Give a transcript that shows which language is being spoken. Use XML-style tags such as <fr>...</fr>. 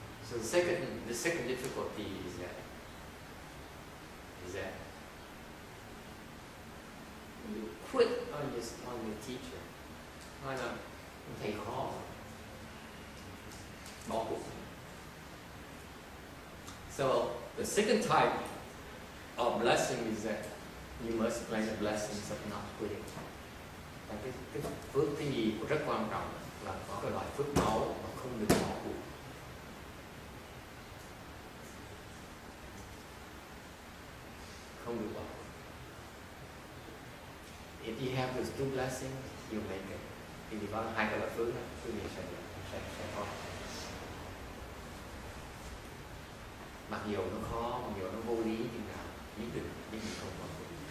<en>So the second difficulty is that you quit on your teacher.</en> <vi>Nói là thầy khó, bỏ cuộc.</vi> <en>So the second type of blessing is that you must plan the blessings of not quitting.</en> <vi>Cái phước cái gì cũng rất quan trọng là có cái loại phước máu mà không được bỏ cuộc. Không được bỏ cuộc.</vi> <en>If you have those two blessings, you make it.</en> <vi>Thì có hai cái loại phước đó, quý vị sẽ có. Mặc dù nó khó, mặc dù nó vô lý nhưng nào, nhất định không bỏ cuộc.</vi>